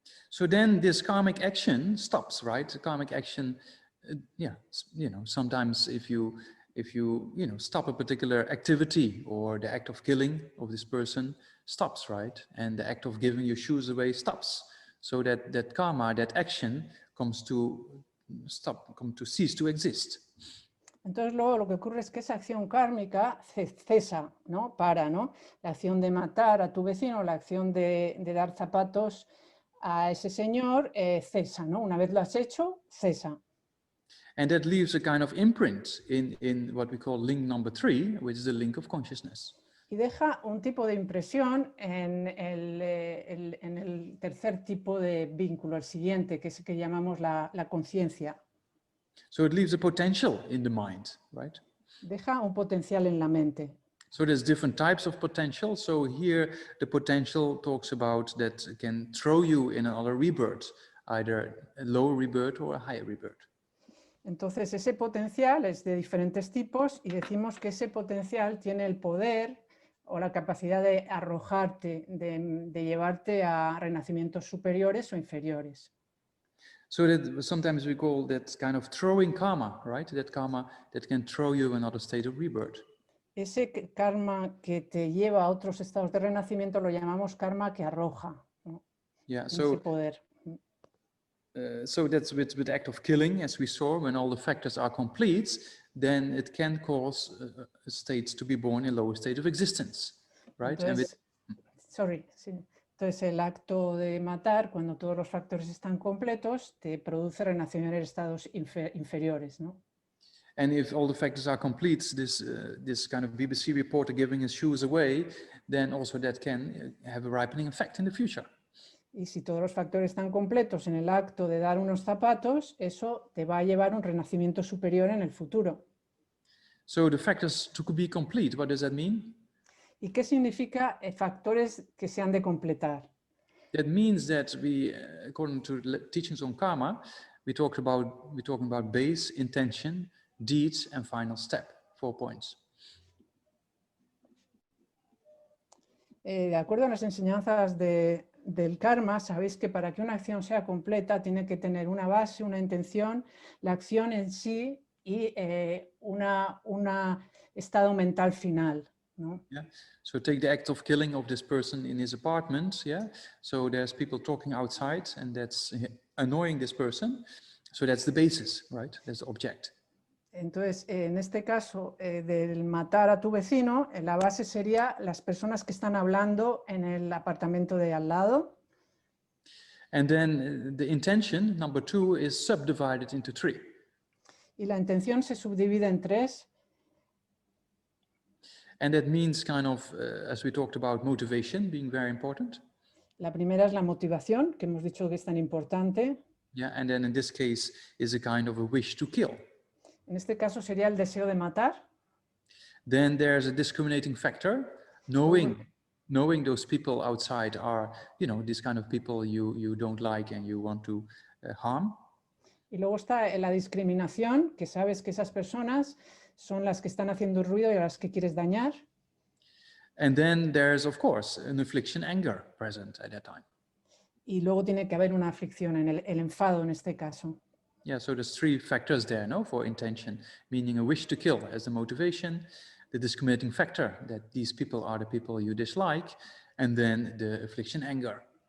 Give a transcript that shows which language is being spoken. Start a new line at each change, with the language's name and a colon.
English: So then this karmic action stops, right? The karmic action, yeah, you know, sometimes if you stop a particular activity or the act of killing of this person stops, right? And the act of giving your shoes away stops. So that karma, that action comes to cease to exist.
Spanish: Entonces luego lo que ocurre es que esa acción kármica cesa, ¿no? Para, ¿no? La acción de matar a tu vecino, la acción de dar zapatos a ese señor cesa, ¿no? Una vez lo has hecho, cesa.
English: And that leaves a kind of imprint in what we call link number 3, which is the link of consciousness.
Spanish: Y deja un tipo de impresión en el tercer tipo de vínculo, el siguiente, que es el que llamamos la conciencia.
English: So it leaves a potential in the mind, right?
Spanish: Deja un potencial en la mente.
English: So there's different types of potential. So here the potential talks about that can throw you in another rebirth, either a lower rebirth or a higher rebirth.
Spanish: Entonces ese potencial es de diferentes tipos y decimos que ese potencial tiene el poder o la capacidad de arrojarte, de llevarte a renacimientos superiores o inferiores.
English: So that sometimes we call that kind of throwing karma, right? That karma that can throw you in another state of rebirth.
Spanish: Ese karma que te lleva a otros estados de renacimiento lo llamamos karma que arroja, ¿no?
English: Yeah,
Spanish: Ese poder.
English: So that's with the act of killing, as we saw, when all the factors are complete, then it can cause states to be born in lower state of existence, right?
Spanish: Entonces, Entonces el acto de matar, cuando todos los factores están completos, te produce renacer en estados inferiores, ¿no?
English: And if all the factors are complete, this kind of BBC reporter giving his shoes away, then also that can have a ripening effect in the future.
Spanish: Y si todos los factores están completos en el acto de dar unos zapatos, eso te va a llevar a un renacimiento superior en el futuro.
English: So the factors to be complete, what does that mean?
Spanish: ¿Y qué significa factores que se han de completar?
English: That means that we, according to teachings on karma, we're talking about base, intention, deeds, and final step. 4 points.
Spanish: De acuerdo a las enseñanzas del karma, sabéis que para que una acción sea completa tiene que tener una base, una intención, la acción en sí y un estado mental final, ¿no?
English: Yeah. So take the act of killing of this person in his apartment. Yeah. So there's people talking outside, and that's annoying this person. So that's the basis, right? That's the object.
Spanish: Entonces, en este caso del matar a tu vecino, la base sería las personas que están hablando en el apartamento de al lado.
English: And then the intention, number 2, is subdivided into 3.
Spanish: Y la intención se subdivide en 3.
English: And that means kind of, as we talked about, motivation being very important.
Spanish: La primera es la motivación, que hemos dicho que es tan importante.
English: Yeah, and then in this case is a kind of a wish to kill.
Spanish: En este caso sería el deseo de matar.
English: Then there's a discriminating factor, knowing those people outside are, you know, these kind of people you don't like and you want to harm.
Spanish: Y luego está la discriminación, que sabes que esas personas son las que están haciendo ruido y a las que quieres dañar.
English: And then there's, of course, an affliction, anger present at that time.
Spanish: y luego tiene que haber una aflicción, el enfado en este caso.
English: Yeah, so there's three factors there, no, for intention, meaning a wish to kill as the motivation, the discriminating factor that these people are the people you dislike, and then the affliction, anger.